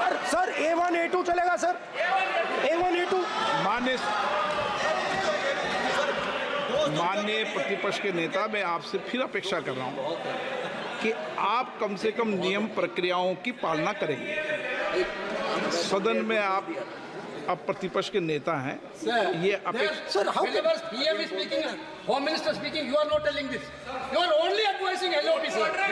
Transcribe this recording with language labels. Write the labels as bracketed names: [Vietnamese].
[Hindi] Sir A1 A2 चलेगा sir, A1 A2। माननीय प्रतिपक्ष के नेता, मैं आपसे फिर अपेक्षा कर रहा हूं कि आप कम से कम नियम प्रक्रियाओं की पालना करेंगे। सदन में आप प्रतिपक्ष के नेता हैं, ये अपेक्षा। [English] Sir how Whenever PM is speaking, Home Minister speaking, you are not telling this. You are only advising LOP, sir.